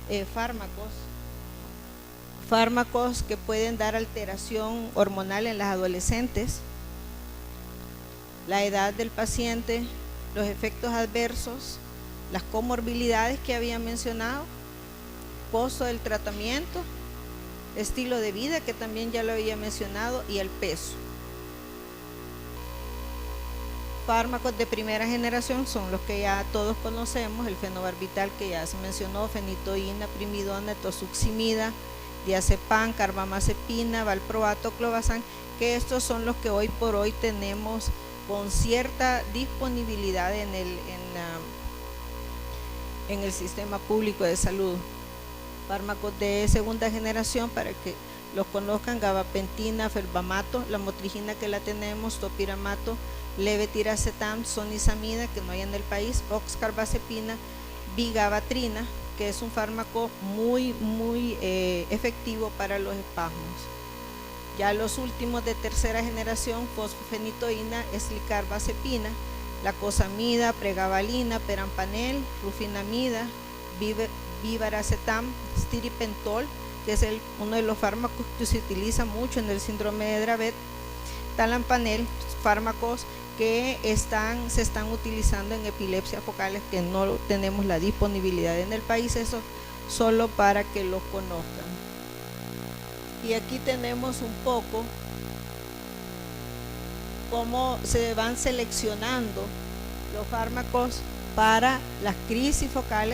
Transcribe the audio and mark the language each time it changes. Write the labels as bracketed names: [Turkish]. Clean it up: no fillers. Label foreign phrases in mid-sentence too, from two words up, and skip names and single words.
[Spanish] fármacos que pueden dar alteración hormonal en las adolescentes, la edad del paciente, los efectos adversos, las comorbilidades que había mencionado, costo del tratamiento, estilo de vida que también ya lo había mencionado, y el peso. Fármacos de primera generación son los que ya todos conocemos, el fenobarbital que ya se mencionó, fenitoína, primidona, tosuximida, diazepam, carbamazepina, valproato, clobazam, que estos son los que hoy por hoy tenemos con cierta disponibilidad en el sistema público de salud. Fármacos de segunda generación, para que los conozcan: gabapentina, felbamato, la motrigina que la tenemos, topiramato, levetiracetam, sonizamida que no hay en el país, oxcarbazepina, vigabatrina, que es un fármaco muy efectivo para los espasmos. Ya los últimos de tercera generación, fosfenitoína, eslicarbazepina, lacosamida, pregabalina, perampanel, rufinamida, vivaracetam, stiripentol, que es uno de los fármacos que se utiliza mucho en el síndrome de Dravet, talampanel, fármacos que se están utilizando en epilepsias focales que no tenemos la disponibilidad en el país. Eso solo para que lo conozcan. Y aquí tenemos un poco cómo se van seleccionando los fármacos para las crisis focales.